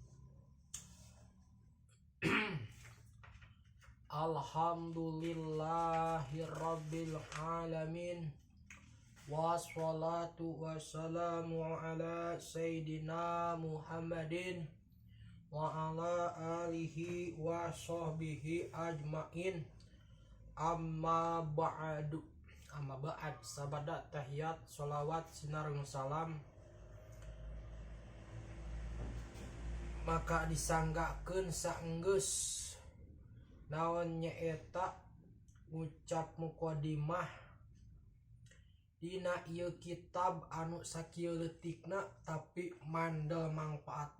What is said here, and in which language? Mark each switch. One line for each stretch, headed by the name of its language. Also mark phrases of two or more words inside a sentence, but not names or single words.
Arabic: الحمد لله رب العالمين. والصلاة والسلام على سيدنا محمد وعلى آله وصحبه أجمعين. أما بعد
Sundanese: sabada tahiyat sholawat sinareng salam maka disanggakeun saenggeus naon nyaeta ngucap muqaddimah dina ieu kitab anu sakieu leutikna tapi mandel mangpaatna.